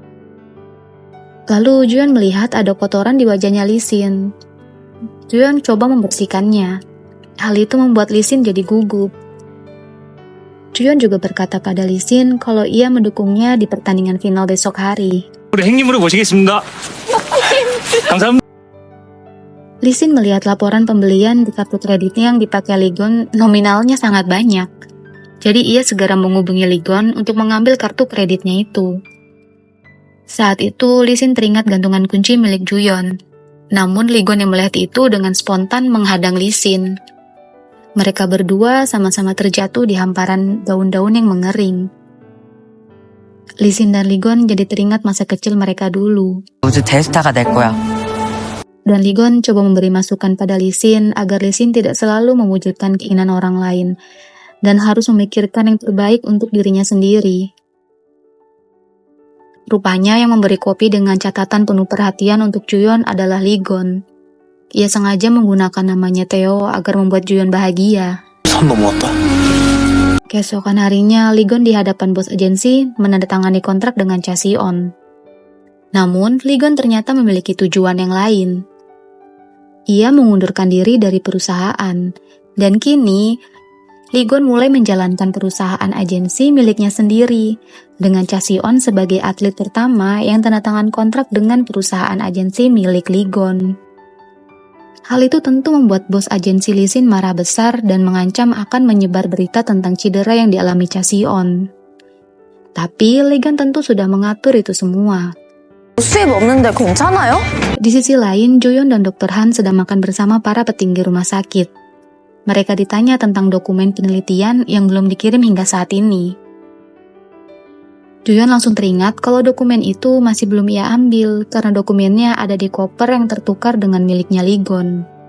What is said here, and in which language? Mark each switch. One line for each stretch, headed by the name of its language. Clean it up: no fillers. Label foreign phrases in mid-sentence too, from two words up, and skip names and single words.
Indonesian: Lalu Juyeon melihat ada kotoran di wajahnya Lee Sin. Juyeon coba membersihkannya. Hal itu membuat Lee Sin jadi gugup. Juyeon juga berkata pada Lee Sin kalau ia mendukungnya di pertandingan final besok hari.
Korean: 우리 행님으로 모시겠습니다. 감사합니다.
Indonesian: Lee Sin melihat laporan pembelian di kartu kreditnya yang dipakai Ligon nominalnya sangat banyak. Jadi ia segera menghubungi Ligon untuk mengambil kartu kreditnya itu. Saat itu, Lee Sin teringat gantungan kunci milik Juyeon. Namun, Ligon yang melihat itu dengan spontan menghadang Lee Sin. Mereka berdua sama-sama terjatuh di hamparan daun-daun yang mengering. Lee Sin dan Ligon jadi teringat masa kecil mereka dulu.
Korean: 우주 대스타가 될 거야.
Indonesian: Dan Ligon coba memberi masukan pada Lee Sin agar Lee Sin tidak selalu mewujudkan keinginan orang lain dan harus memikirkan yang terbaik untuk dirinya sendiri. Rupanya yang memberi kopi dengan catatan penuh perhatian untuk Juyeon adalah Ligon. Ia sengaja menggunakan namanya Theo agar membuat Juyeon bahagia.
Korean: 선 넘어왔다.
Indonesian: Keesokan harinya, Ligon di hadapan bos agensi menandatangani kontrak dengan Cha Si-on. Namun, Ligon ternyata memiliki tujuan yang lain. Ia mengundurkan diri dari perusahaan, dan kini Ligon mulai menjalankan perusahaan agensi miliknya sendiri, dengan Cha Si-on sebagai atlet pertama yang tanda tangan kontrak dengan perusahaan agensi milik Ligon. Hal itu tentu membuat bos agensi Lee Sin marah besar dan mengancam akan menyebar berita tentang cedera yang dialami Cha Si-on. Tapi Ligon tentu sudah mengatur itu semua.
Korean: 수입 없는데 괜찮아요?
Indonesian: Di sisi lain, Juyeon dan Dr. Han sedang makan bersama para petinggi rumah sakit. Mereka ditanya tentang dokumen penelitian yang belum dikirim hingga saat ini. Juyeon langsung teringat kalau dokumen itu masih belum ia ambil karena dokumennya ada di koper yang tertukar dengan miliknya Ligon.